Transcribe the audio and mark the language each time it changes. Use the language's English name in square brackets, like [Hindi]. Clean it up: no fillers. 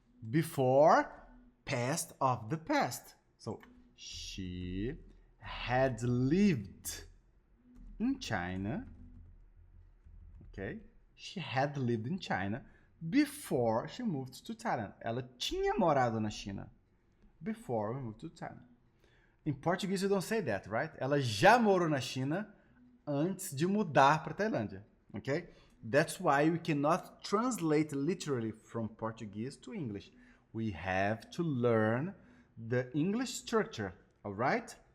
[English] Before, past of the past. So she had lived in China. Okay, she had lived in China before she moved to Thailand. [Portuguese] Ela tinha morado na China [English] before we moved to Thailand. In Portuguese you don't say that, right? [Portuguese] Ela já morou na China antes de mudar para Tailândia. [English] Okay? That's why we cannot translate literally from Portuguese to English. We have to learn the English structure, all right?